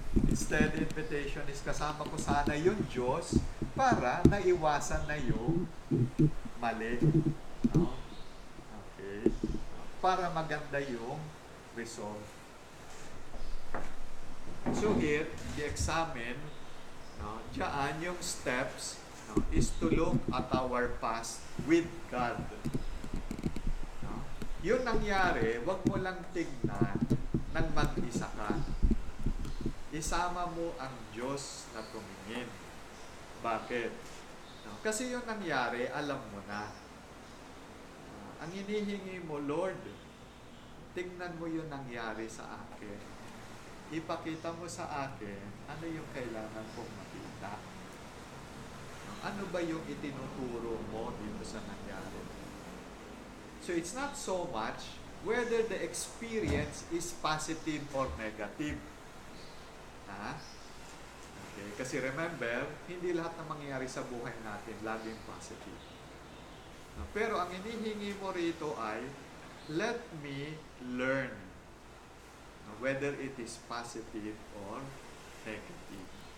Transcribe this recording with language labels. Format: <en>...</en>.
<en>Instead, invitation is</en> <tl>kasama ko sana yung Diyos para naiwasan na yung mali. No? Okay. Para maganda yung result.</tl> <en>So here, i-examine, no,</en> <tl>diyan yung</tl> <en>steps, no, is to look at our past with God. No?</en> <tl>Yung nangyari, wag mo lang tignan nang mag-isa ka. Isama mo ang Diyos na tumingin. Bakit? No? Kasi yung nangyari, alam mo na. Ang hinihingi mo, Lord, tingnan mo yung nangyari sa akin. Ipakita mo sa akin ano yung kailangan kong makita. Ano ba yung itinuturo mo dito sa nangyari?</tl> <en>So it's not so much whether the experience is positive or negative.</en> <tl>Okay? Kasi remember, hindi lahat ng mangyayari sa buhay natin laging positive. Pero ang hinihingi mo rito ay,</tl> <en>let me learn whether it is positive or negative.</en>